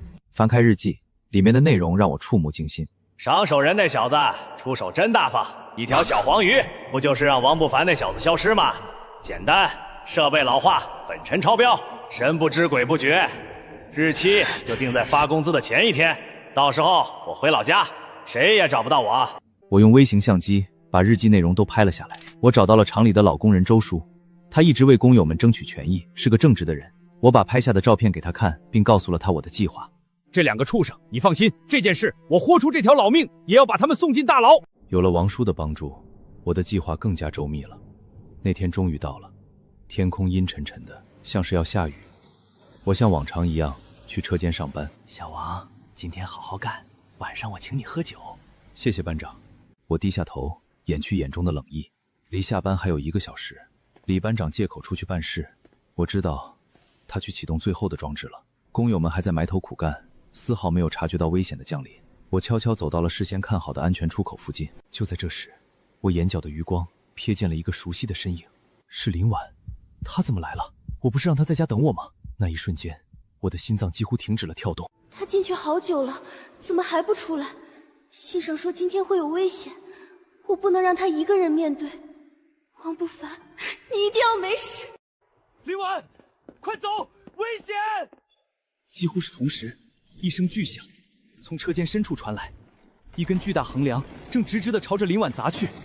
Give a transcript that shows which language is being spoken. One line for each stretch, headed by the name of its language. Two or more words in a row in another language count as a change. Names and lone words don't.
Chinese: 翻開日記，裡面的內容讓我觸目驚心。賞手人那小子出手真大方，一條小黃魚，不就是讓王不凡那小子消失嗎？簡單，設備老化，粉塵超標，神不知鬼不覺。日期就定在發工資的前一天，到時候我回老家，誰也找不到我。我用微型相機把日記內容都拍了下來。我找到了厂裡的老工人周叔，他一直為工友們爭取权益，是個正直的人。我把拍下的照片給他看，並告訴了他我的計劃。这2個畜生，你放心，這件事我豁出這條老命，也要把他們送進大牢。有了王叔的幫助，我的計劃更加周密了。那天終於到了，天空陰沉沉的，像是要下雨。我像往常一樣去車間上班。小王，今天好好幹，晚上我請你喝酒。謝謝班長。我低下頭，掩去眼中的冷意。離下班還有1個小時，李班長借口出去辦事，我知道他去啟動最後的裝置了。工友們還在埋頭苦幹，絲毫沒有察覺到危險的降臨。我悄悄走到了事先看好的安全出口附近。就在這時，我眼角的餘光瞥見了一個熟悉的身影，是林婉。他怎麼來了？我不是讓他在家等我嗎？那一瞬間，我的心臟幾乎停止了跳動。他進去好久了，怎麼還不出來？信上說今天會有危險，我不能讓他一個人面對。王不凡，你一定要沒事。林婉，快走，危險！幾乎是同時，一聲巨響從車間深處傳來，一根巨大橫梁正直直地朝着林婉砸去。